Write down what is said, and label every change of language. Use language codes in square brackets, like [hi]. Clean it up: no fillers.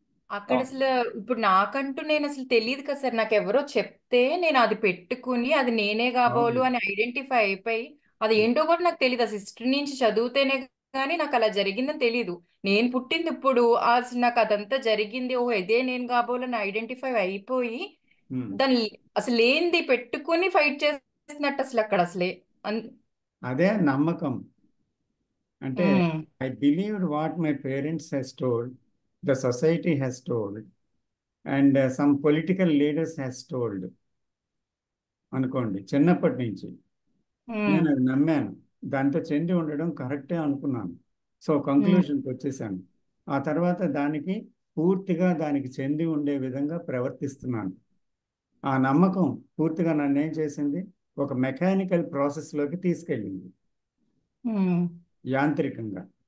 [te] అక్కడ అసలు ఇప్పుడు నాకంటూ నేను అసలు తెలియదు కదా సార్. నాకు ఎవరో చెప్తే నేను అది పెట్టుకుని అది నేనే కాబోలు అని ఐడెంటిఫై అయిపోయి, అది ఏంటో కూడా నాకు తెలియదు. అసలు హిస్టరీ నుంచి చదివితేనే కానీ నాకు అలా జరిగిందని తెలియదు. నేను పుట్టింది ఇప్పుడు, అసలు నాకు అదంతా జరిగింది, ఓహో ఇదే నేను కాబోలు అని ఐడెంటిఫై అయిపోయి దాన్ని అసలు ఏంది పెట్టుకుని ఫైట్ చేసినట్టు అసలు అక్కడ అసలే అదే నమ్మకం. [en] అంటే I believed what my parents has told, the society has told, and some political leaders has told అనుకోండి. [te] చిన్నప్పటి నుంచి నేను అది నమ్మాను, దాంతో చెంది ఉండడం కరెక్టే అనుకున్నాను. సో కంక్లూషన్కి వచ్చేసాను. ఆ తర్వాత పూర్తిగా దానికి చెంది ఉండే విధంగా ప్రవర్తిస్తున్నాను. ఆ నమ్మకం పూర్తిగా నన్ను ఏం చేసింది? ఒక మెకానికల్ ప్రాసెస్లోకి తీసుకెళ్ళింది, యాంత్రికంగా.